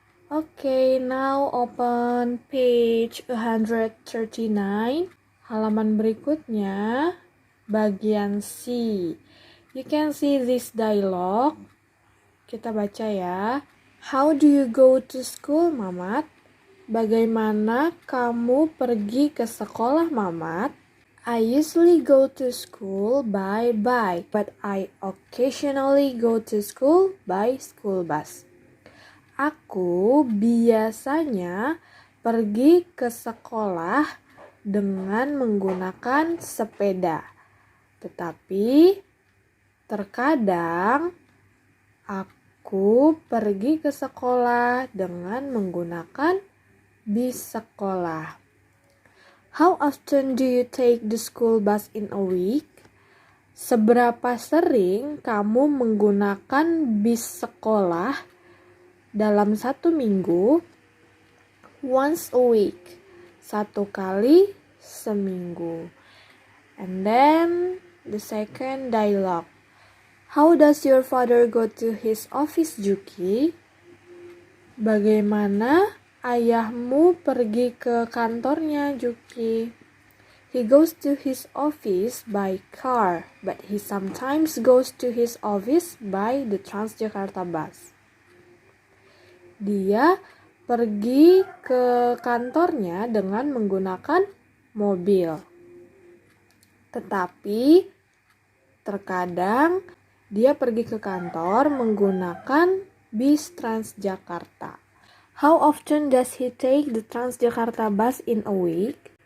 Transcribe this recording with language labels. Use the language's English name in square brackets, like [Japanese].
[English] Okay, now open page 139. [Indonesian] Halaman berikutnya, bagian C. [English] You can see this dialogue. [Indonesian] Kita baca ya. [English] How do you go to school, Mamat? [Indonesian] Bagaimana kamu pergi ke sekolah, Mamat? [English] I usually go to school by bike, but I occasionally go to school by school bus. [Indonesian] Aku biasanya pergi ke sekolah dengan menggunakan sepeda. Tetapi terkadang aku pergi ke sekolah dengan menggunakan bis sekolah. [English] How often do you take the school bus in a week? [Indonesian] Seberapa sering kamu menggunakan bis sekolah dalam satu minggu? [English] Once a week. [Indonesian] Satu kali seminggu. [English] And then the second dialogue. How does your father go to his office, Juki? [Indonesian] Bagaimana ayahmu pergi ke kantornya, Juki? [English] He goes to his office by car, but he sometimes goes to his office by the Transjakarta bus. [Indonesian] Dia pergi ke kantornya dengan menggunakan mobil. Tetapi terkadang dia pergi ke kantor menggunakan bis Transjakarta. [English] How often does he take the Transjakarta bus in a week?